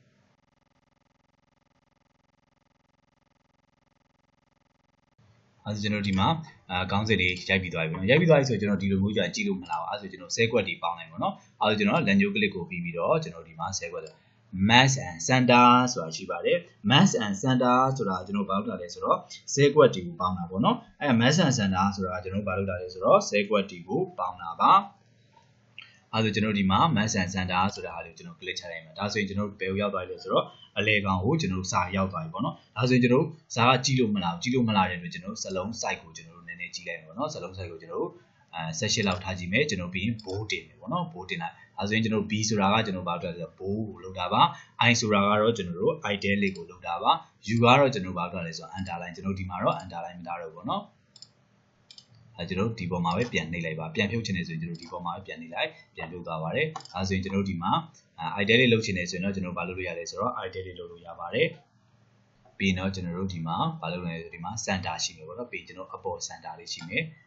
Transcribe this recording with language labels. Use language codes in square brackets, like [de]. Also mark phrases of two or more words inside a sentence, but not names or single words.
[my] အဲဆိုကျွန်တော်ဒီမှာခေါင်းစဉ်တွေရိုက်ပြီးသွားပြီပေါ့နော်ရိုက်ပြီးသွားပြီဆိုကျွန်တော်ဒီလိုမျိုးကြာကြည့်လို့မလာဘူးအဲဆိုကျွန်တော်ဆဲကွက်တွေပေါင်းလိုက်ပေါ့နော်အဲဆိုကျွန်တော်လက်ညှိုး click ကိုပြီးပြီးတော့ကျွန်တော်ဒီမှာဆဲကွက် [en] mass and center [my] ဆိုတာရှိပါတယ် [en] mass and center [my] ဆိုတာကျွန်တော်ဘာလုပ်တာလဲဆိုတော့ဆဲကွက်တွေကိုပေါင်းတာပေါ့နော် အဲ [en] mass and center [my] ဆိုတာကျွန်တော်ဘာလုပ်တာလဲဆိုတော့ဆဲကွက်တွေကိုပေါင်းတာပါအဲဆိုကျွန်တော်ဒီမှာ [en] mass and center [my] ဆိုတာဟာလေးကျွန်တော် click ချလိုက်မယ်ဒါဆိုရင်ကျွန်တော်ဘယ်ကိုရောက်သွားပြီလဲဆိုတော့အလဲကောင်ကိုကျွန်တော်စာရောက် သွားပြီပေါ့နော်ဒါဆိုရင်ကျွန်တော်စာကကြည့်လို့မလားကြည့်လို့မလားတဲ့အတွက်ကျွန်တော်စလုံး site ကိုကျွန်တော်နည်းနည်းကြည့်လိုက်မယ်ပေါ့နော်စလုံး site ကိုကျွန်တော်18လောက်ထားကြည့်မယ် ကျွန်တော်ပြီးရင် bold တင်မယ်ပေါ့နော် bold တင်လိုက်အဲဆိုရင်ကျွန်တော် B ဆိုတာကကျွန်တော်ဘာလုပ်လဲဆိုတော့ bold ကိုလုပ်တာပါ I ဆိုတာကတော့ကျွန်တော်တို့ italic ကိုလုပ်တာပါ U ကတော့ကျွန်တော်ဘာလုပ်လဲဆိုတော့ underline ကျွန်တော်ဒီမှာတော့ underline မထားတော့ဘူးပေါ့နော်အဲကျွန်တော်ဒီပေါ်မှာပဲပြန်နှိပ်လိုက်ပါပြန်ဖြုတ်ချင်တယ်ဆိုရင်ကျွန်တော်ဒီပေါ်မှာပဲပြန်နှိပ်လိုက်ပြန်ဖြုတ်သွားပါတယ်အဲဆိုရင်ကျွန်တော်ဒီမှာ italic လုပ်ချင်တယ်ဆိုရင်တော့ကျွန်တော်ဘာလုပ်လို့ရလဲဆိုတော့ italic လုပ်လို့ရပါတယ်ပြီးတော့ကျွန်တော်တို့ဒီမှာဘာလုပ်လဲဆိုဒီမှာ center ရှိမယ်ပေါ့နော်ပြီးကျွန်တော်အပေါ် center လေးရှိမယ်